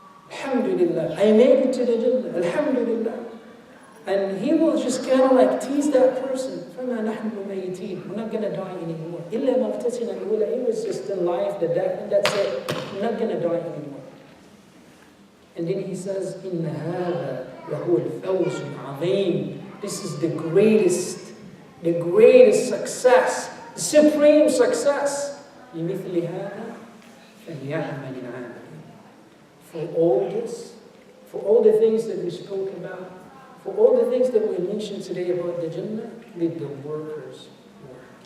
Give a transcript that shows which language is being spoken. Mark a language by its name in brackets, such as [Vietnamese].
[English] Alhamdulillah, I made it to the Jannah. Alhamdulillah. And he will just kind of like tease that person. [Arabic] فَمَا نَحْنُ مَيِّتِينَ. [English] We're not going to die anymore. [Arabic] إِلَّا مَفْتَسِنَا الْأُولَى. [English] He was just in life, the death, and that's it. We're not going to die anymore. And then he says, [Arabic] إِنَّ هَذَا لَهُوَ الْفَوْزُ الْعَظِيمُ. [English] This is the greatest success, the supreme success. [Arabic] لِمِثْلِ هَذَا فَلْيَعْمَلِ الْعَامِلُونَ. [English] For all this, for all the things that we spoke about, for all the things that we mentioned today about the Jannah, let the workers work.